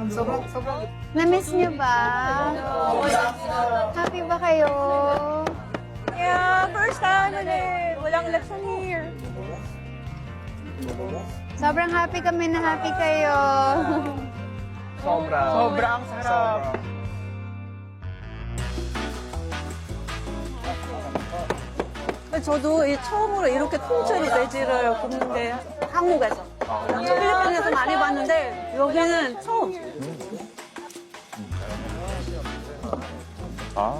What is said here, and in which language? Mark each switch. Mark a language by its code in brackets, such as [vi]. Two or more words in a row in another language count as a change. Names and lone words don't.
[tl] Na-miss nyo ba? Happy ba kayo? [en] Yeah, first time ulit. [tl] Walang lechon here. Sobrang happy kami na happy kayo. Sobrang sarap. [ko] 저도 처음으로 이렇게 통째로 돼지를 굽는 게 한국에서. 필리핀에서 많이 봤는데 여기는 처음. 아,